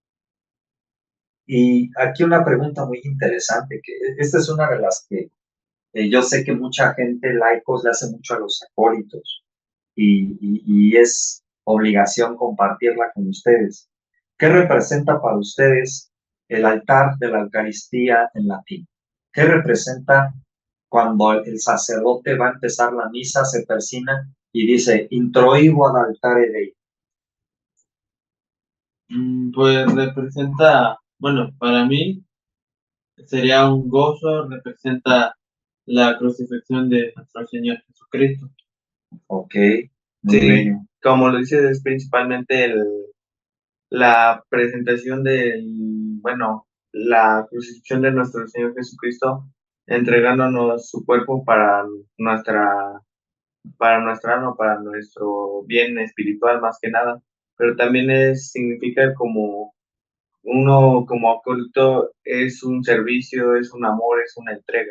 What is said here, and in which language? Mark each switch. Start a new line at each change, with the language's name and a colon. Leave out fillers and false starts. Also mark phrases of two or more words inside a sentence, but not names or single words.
Spanish: Y aquí una pregunta muy interesante, que esta es una de las que yo sé que mucha gente, laicos, le hace mucho a los acólitos, y es obligación compartirla con ustedes. ¿Qué representa para ustedes el altar de la Eucaristía en latín? ¿Qué representa cuando el sacerdote va a empezar la misa, se persina y dice,
Latin: introigo ad altare Dei?
Spanish: Pues representa, bueno, para mí sería un gozo, representa la crucifixión de nuestro Señor Jesucristo. Ok, muy Sí, bello. como lo dices, es principalmente la presentación bueno, la crucifixión de nuestro Señor Jesucristo, entregándonos su cuerpo para nuestra alma, para nuestro bien espiritual más que nada, pero también significa como uno como acólito es un servicio, es un amor, es una entrega.